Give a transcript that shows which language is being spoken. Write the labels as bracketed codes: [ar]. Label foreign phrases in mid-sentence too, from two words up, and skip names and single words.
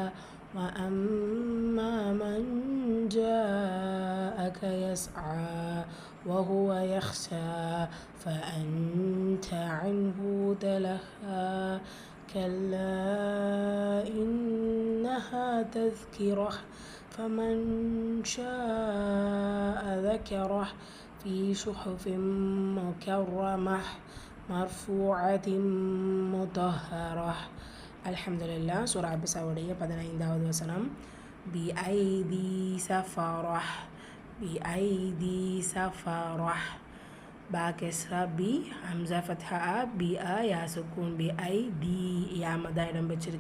[ar] وأما من جاءك يسعى وهو يخشى فأنت عنه تلهى كلا إنها تذكرة فمن شاء ذكره في صحف مكرمة مرفوعة مطهرة. [ta] அல்ஹம்துலில்லாஹ். சூரா அபஸாவுடைய 15வது வசனம். [ar] بأيدي سفرة. بأيدي سفرة. باء كسرة بِ همزة فتحة بِ أَ ياء سكون بأيدي ياء مد [ta] இடம் வச்சிருக்கு.